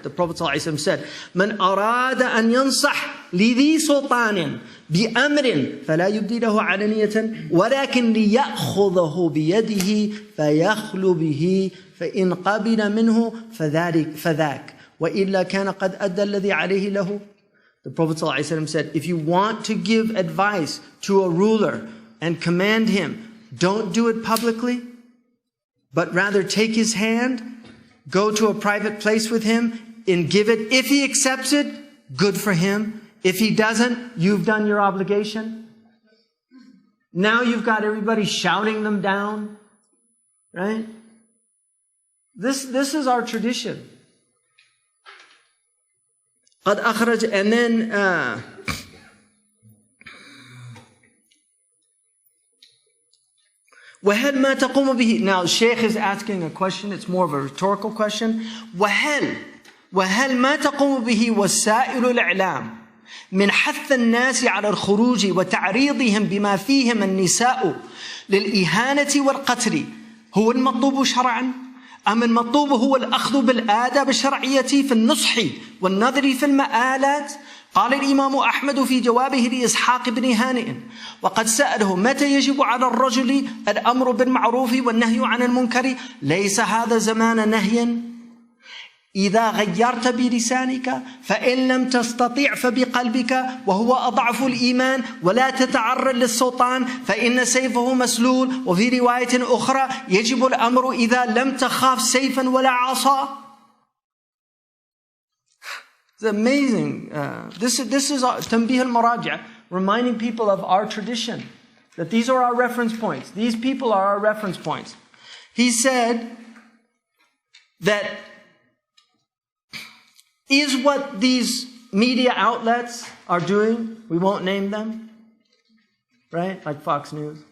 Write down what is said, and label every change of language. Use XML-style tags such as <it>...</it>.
<en>The Prophet ﷺ said,</en> <ar>من أراد أن ينصح لذي سلطان بأمر فلا يبدي له علانية ولكن ليأخذه بيده فيخلو به فإن قبل منه فذاك وإلا كان قد أدى الذي عليه له.</ar> <en>The Prophet ﷺ said, if you want to give advice to a ruler and command him, don't do it publicly, but rather take his hand, go to a private place with him and give it. If he accepts it, good for him. If he doesn't, you've done your obligation. Now you've got everybody shouting them down, right? This is our tradition.</en> <ar>قد أخرج,</ar> <en>and then</en> <ar>وهل ما تقوم به.</ar> <en>Now Shaykh is asking a question. It's more of a rhetorical question.</en> <ar>وهل ما تقوم به وسائل الإعلام من حث الناس على الخروج وتعريضهم بما فيهم النساء للإهانة والقتل هو المطلوب شرعا أم المطلوب هو الأخذ بالآداب الشرعية في النصح والنظر في المآلات؟ قال الإمام أحمد في جوابه لإسحاق بن هانئ وقد سأله متى يجب على الرجل الأمر بالمعروف والنهي عن المنكر؟ ليس هذا زمان نهي إذا غيرت بلسانك فإن لم تستطيع فبقلبك وهو أضعف الإيمان ولا تتعرض للسلطان فإن سيفه مسلول. وفي رواية أخرى يجب الأمر إذا لم تخاف سيفا ولا عصا.</ar> <en>It's amazing. This is</en> <ar>تنبيه المراجع,</ar> <en>reminding people of our tradition, that these are our reference points. These people are our reference points. He said that is what these media outlets are doing, we won't name them, right? Like Fox News.</en>